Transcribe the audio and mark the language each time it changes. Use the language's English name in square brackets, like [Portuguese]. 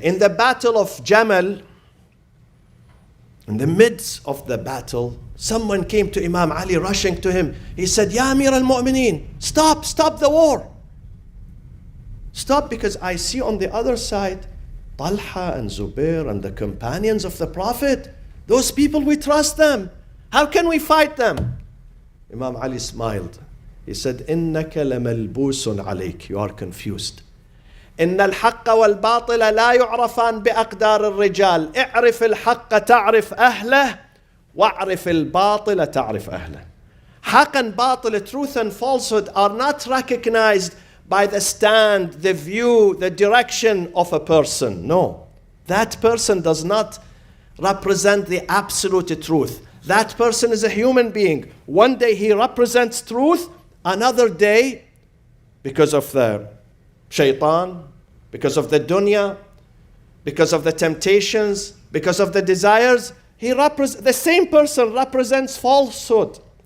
[English] In the battle of Jamal, in the midst of the battle, someone came to Imam Ali rushing to him. He said, Ya Amir al-Mu'mineen, stop the war. Stop, because I see on the other side Talha and Zubair and the companions of the Prophet. Those people, we trust them. How can we fight them? Imam Ali smiled. He said, [Arabic] إِنَّكَ لَمَلْبُوسٌ عَلَيْكَ. [English] You are confused. [Arabic] إن الحق والباطل لا يعرفان بأقدار الرجال. اعرف الحق تعرف أهله واعرف الباطل تعرف أهله. [English] Haq and batil, truth and falsehood, are not recognized by the stand, the view, the direction of a person. No. That person does not represent the absolute truth. That person is a human being. One day he represents truth, another day, because of the shaitan, because of the dunya, because of the temptations, because of the desires, the same person represents falsehood.